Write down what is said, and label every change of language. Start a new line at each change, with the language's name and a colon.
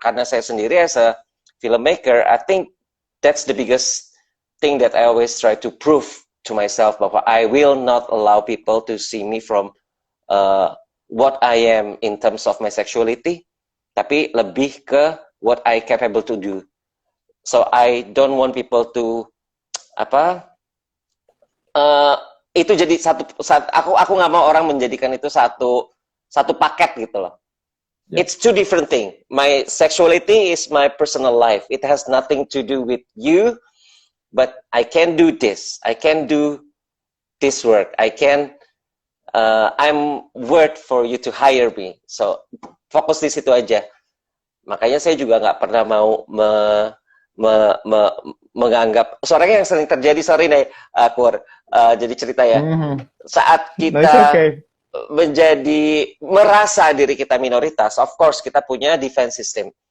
Indonesian: Karena saya sendiri
English: as a filmmaker, I think that's the biggest thing that I always try to prove to myself,
Indonesian: bahwa
English: I will not allow people to see me from what I am in terms of my sexuality,
Indonesian: tapi lebih ke
English: what I capable to do. So I don't want people to
Indonesian: itu jadi aku nggak mau orang menjadikan itu satu paket gitu loh.
English: It's two different things. My sexuality is my personal life. It has nothing to do with you, but I can do this. I can do this work. I can I'm worth for you to hire me.
Indonesian: So fokus di situ aja. Makanya saya juga nggak pernah mau menganggap seorang yang sering terjadi, sorry nih, Kur, jadi cerita ya. Saat kita menjadi merasa diri kita minoritas,
English: of course
Indonesian: kita punya defense system.